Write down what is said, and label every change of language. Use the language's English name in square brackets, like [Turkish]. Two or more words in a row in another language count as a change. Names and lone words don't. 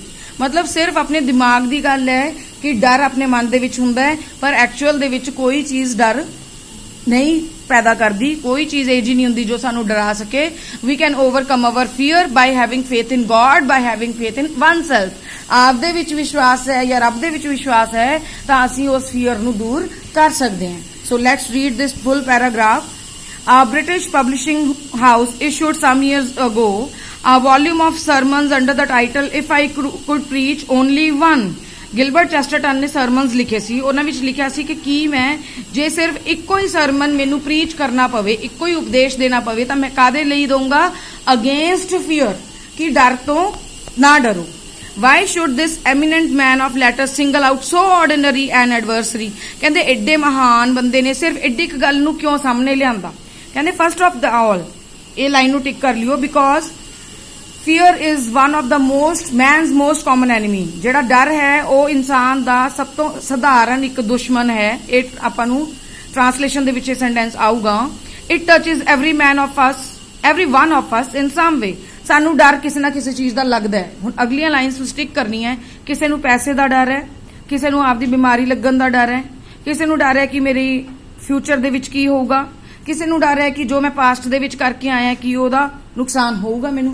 [Punjabi] ਮਤਲਬ ਸਿਰਫ ਆਪਣੇ ਦਿਮਾਗ ਦੀ ਗੱਲ ਹੈ ਕਿ ਡਰ ਆਪਣੇ ਮਨ ਦੇ ਵਿੱਚ ਹੁੰਦਾ ਹੈ, ਪਰ ਐਕਚੁਅਲ ਦੇ ਵਿੱਚ ਕੋਈ ਚੀਜ਼ ਡਰ ਨਹੀਂ ਪੈਦਾ ਕਰਦੀ, ਕੋਈ ਚੀਜ਼ ਇਹੋ ਜਿਹੀ ਨਹੀਂ ਹੁੰਦੀ ਜੋ ਸਾਨੂੰ ਡਰਾ ਸਕੇ. [English] We can overcome our fear by having faith in God, by having faith in oneself. [Punjabi] ਆਪਦੇ ਵਿੱਚ ਵਿਸ਼ਵਾਸ ਹੈ ਜਾਂ ਰੱਬ ਦੇ ਵਿੱਚ ਵਿਸ਼ਵਾਸ ਹੈ ਤਾਂ ਅਸੀਂ ਉਸ ਫੀਅਰ ਨੂੰ ਦੂਰ ਕਰ ਸਕਦੇ ਹਾਂ. [English] So let's read this full paragraph. A British publishing house issued some years ago a volume of sermons under the title If I Could Preach Only One. [Punjabi] ਗਿਲਬਰਟ ਚੈਸਟਰਟਨ ਨੇ ਸਰਮਨਸ ਲਿਖੇ ਸੀ. ਉਹਨਾਂ ਵਿੱਚ ਲਿਖਿਆ ਸੀ ਕਿ ਕੀ ਮੈਂ ਜੇ ਸਿਰਫ ਇੱਕੋ ਹੀ ਸਰਮਨ ਮੈਨੂੰ ਪ੍ਰੀਚ ਕਰਨਾ ਪਵੇ, ਇੱਕੋ ਹੀ ਉਪਦੇਸ਼ ਦੇਣਾ ਪਵੇ ਤਾਂ ਮੈਂ ਕਾਦੇ ਲਈ ਦਊਂਗਾ? [English] Against fear, [Punjabi] ਕਿ ਡਰ ਤੋਂ ਨਾ ਡਰੋ. [English] Why should this eminent man of letters single out so ordinary an adversary? [Punjabi] ਕਹਿੰਦੇ ਐਡੇ ਮਹਾਨ ਬੰਦੇ ਨੇ ਸਿਰਫ ਐਡੀ ਇੱਕ ਗੱਲ ਨੂੰ ਕਿਉਂ ਸਾਹਮਣੇ ਲਿਆਂਦਾ? [English] ਕਹਿੰਦੇ First of the all, [Punjabi] ਇਹ ਲਾਈਨ ਨੂੰ ਟਿਕ ਕਰ ਲਿਓ, [English] ਬਿਕੋਜ਼ fear is one of the man's most common enemy. [Punjabi] ਜਿਹੜਾ ਡਰ ਹੈ ਉਹ ਇਨਸਾਨ ਦਾ ਸਭ ਤੋਂ ਸਧਾਰਨ ਇੱਕ ਦੁਸ਼ਮਣ ਹੈ. ਇਹ ਆਪਾਂ ਨੂੰ ਟ੍ਰਾਂਸਲੇਸ਼ਨ ਦੇ ਵਿੱਚ ਇਹ ਸੈਂਟੈਂਸ ਆਊਗਾ. [English] It touches every one of us in some way. [Punjabi] ਸਾਨੂੰ ਡਰ ਕਿਸੇ ਨਾ ਕਿਸੇ ਚੀਜ਼ ਦਾ ਲੱਗਦਾ ਹੈ. ਹੁਣ ਅਗਲੀਆਂ ਲਾਈਨਸ ਨੂੰ ਸਟਿਕ ਕਰਨੀ ਹੈ. ਕਿਸੇ ਨੂੰ ਪੈਸੇ ਦਾ ਡਰ ਹੈ, ਕਿਸੇ ਨੂੰ ਆਪਦੀ ਬਿਮਾਰੀ ਲੱਗਣ ਦਾ ਡਰ ਹੈ, ਕਿਸੇ ਨੂੰ ਡਰ ਹੈ ਕਿ ਮੇਰੀ ਫਿਊਚਰ ਦੇ ਵਿੱਚ ਕੀ ਹੋਊਗਾ, ਕਿਸੇ ਨੂੰ ਡਰ ਹੈ ਕਿ ਜੋ ਮੈਂ ਪਾਸਟ ਦੇ ਵਿੱਚ ਕਰਕੇ ਆਇਆ ਕਿ ਉਹਦਾ ਨੁਕਸਾਨ ਹੋਊਗਾ ਮੈਨੂੰ.